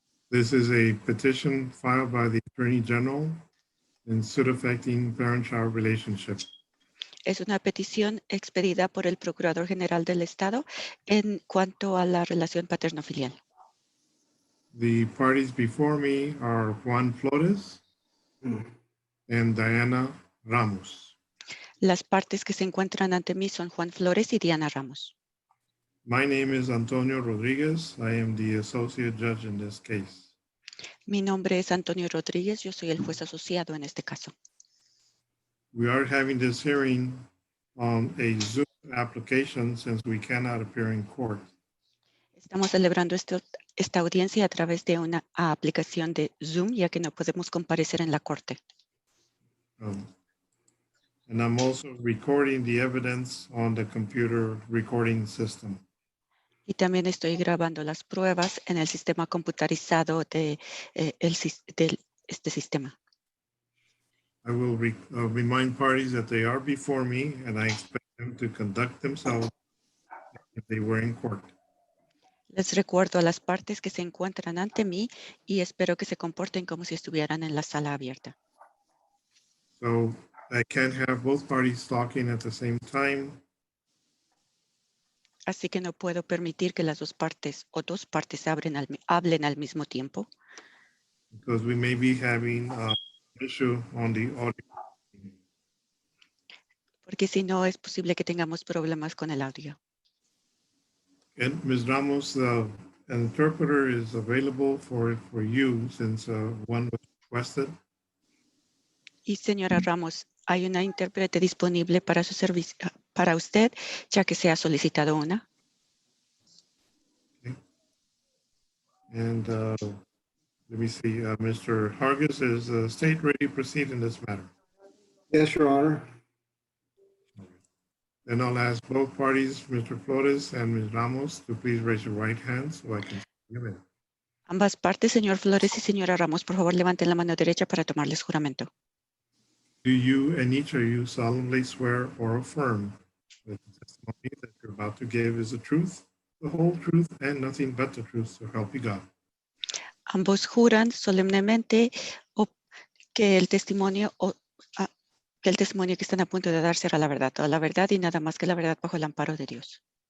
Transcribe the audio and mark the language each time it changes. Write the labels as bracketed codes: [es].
[en] This is a petition filed by the Attorney General in suit affecting parent-child relationship. [es] Es una petición expedida por el Procurador General del Estado en cuanto a la relación paterno-filial. [en] The parties before me are Juan Flores and Diana Ramos. [es] Las partes que se encuentran ante mí son Juan Flores y Diana Ramos. [en] My name is Antonio Rodriguez. I am the associate judge in this case. [es] Mi nombre es Antonio Rodríguez. Yo soy el juez asociado en este caso. [en] We are having this hearing on a Zoom application since we cannot appear in court. [es] Estamos celebrando esta audiencia a través de una aplicación de Zoom, ya que no podemos comparecer en la corte. [en] And I'm also recording the evidence on the computer recording system. [es] Y también estoy grabando las pruebas en el sistema computarizado de este sistema. [en] I will remind parties that they are before me and I expect them to conduct themselves if they were in court. [es] Les recuerdo a las partes que se encuentran ante mí y espero que se comporten como si estuvieran en la sala abierta. [en] So I can't have both parties talking at the same time. [es] Así que no puedo permitir que las dos partes hablen al mismo tiempo. [en] Because we may be having an issue on the audio. [es] Porque si no, es posible que tengamos problemas con el audio. [en] And Ms. Ramos, an interpreter is available for you since one was requested. [es] Y señora Ramos, hay una intérprete disponible para su servicio, para usted, ya que se ha solicitado una. [en] Okay. And let me see, Mr. Hargis, is the state ready to proceed in this matter? Yes, Your Honor. Then I'll ask both parties, Mr. Flores and Ms. Ramos, to please raise your right hand so I can see you in. [es] Ambas partes, señor Flores y señora Ramos, por favor, levanten la mano derecha para tomarles juramento. [en] Do you and each of you solemnly swear or affirm that the testimony that you're about to give is the truth, the whole truth, and nothing but the truth, so help you God? [es] Ambos juran solemnemente que el testimonio que están a punto de dar será la verdad, toda la verdad y nada más que la verdad bajo el amparo de Dios.